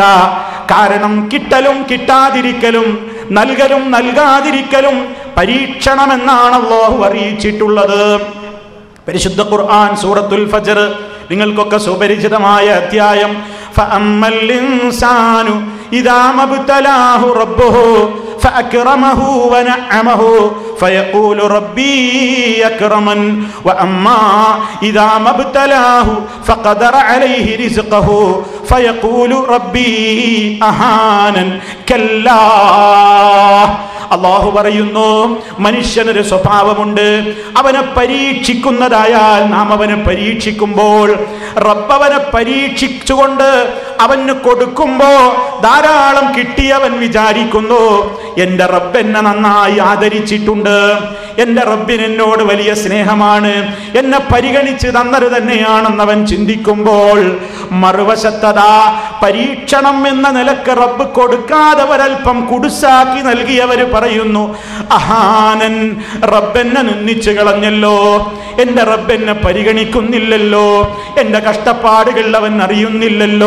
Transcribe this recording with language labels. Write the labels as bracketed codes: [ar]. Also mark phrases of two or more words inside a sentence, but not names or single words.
[ml] കാരണം കിട്ടലും കിട്ടാതിരിക്കലും, നൽകലും നൽകാതിരിക്കലും പരീക്ഷണമെന്നാണ് അല്ലാഹു അറിയിച്ചിട്ടുള്ളത്. പരിശുദ്ധ ഖുർആൻ സൂറത്തുൽ ഫജ്ർ, നിങ്ങൾക്കൊക്കെ സുപരിചിതമായ അധ്യായം. [ar] فأما الإنسان إذا ما ابتلاه ربه فأكرمه ونعمه فيقول ربي أكرمن وأما إذا ما ابتلاه فقدر عليه رزقه فيقول ربي أهانن كلا. [ml] അല്ലാഹു പറയുന്നു, മനുഷ്യനൊരു സ്വഭാവമുണ്ട്. അവനെ പരീക്ഷിക്കുന്നതായാൽ നാം അവനെ പരീക്ഷിക്കുമ്പോൾ, റബ്ബ് അവനെ പരീക്ഷിച്ചുകൊണ്ട് അവന് കൊടുക്കുമ്പോ ധാരാളം കിട്ടിയവൻ വിചാരിക്കുന്നു, എന്റെ റബ്ബ് എന്നെ നന്നായി ആദരിച്ചിട്ടുണ്ട്, എന്റെ റബ്ബിന് എന്നോട് വലിയ സ്നേഹമാണ്, എന്നെ പരിഗണിച്ച് തന്നത് തന്നെയാണെന്നവൻ ചിന്തിക്കുമ്പോൾ, മറുവശത്തതാ പരീക്ഷണം എന്ന നിലക്ക് റബ്ബ് കൊടുക്കാതെ ഒരൽപ്പം കുടുസാക്കി നൽകിയവര് പറയുന്നു, അഹാനൻ, റബ്ബെന്നെ നിന്ദിച്ചു കളഞ്ഞല്ലോ, എന്റെ റബ്ബെന്നെ പരിഗണിക്കുന്നില്ലല്ലോ, എന്റെ കഷ്ടപ്പാടുകൾ അവൻ അറിയുന്നില്ലല്ലോ.